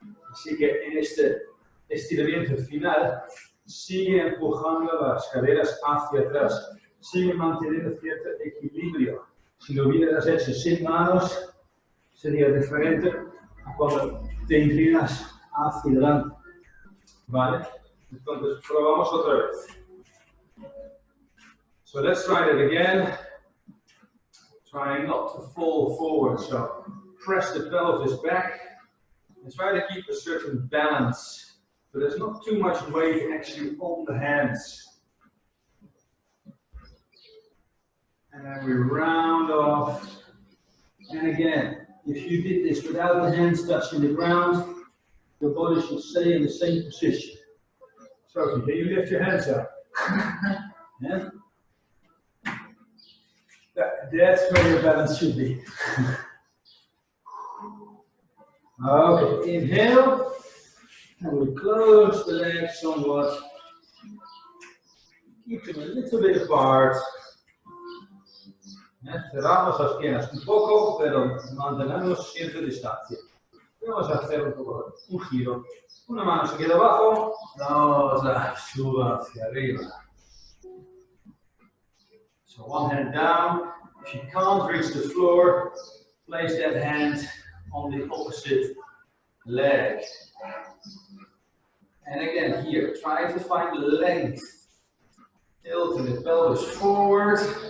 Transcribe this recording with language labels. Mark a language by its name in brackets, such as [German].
[Spanish] Así que en este estiramiento final sigue empujando las caderas hacia atrás, sigue manteniendo cierto equilibrio. Si lo hubieras hecho sin manos, sería diferente a cuando te inclinas hacia adelante. ¿Vale? Entonces, probamos otra vez. [English] So let's try it again. Trying not to fall forward. So press the pelvis back and try to keep a certain balance. So there's not too much weight actually on the hands. And then we round off. And again, if you did this without the hands touching the ground, your body should stay in the same position. So can you lift your hands up? Yeah? That's where your balance should be. Okay, inhale, and we close the legs somewhat. Keep them a little bit apart. [Spanish] Cerramos las piernas un poco, pero mantenemos siempre distancia. Vamos a hacer un giro. Una mano se queda abajo, la otra suba hacia arriba. [English] So one hand down. If you can't reach the floor, place that hand on the opposite leg. And again here, try to find length. Tilting the pelvis forward.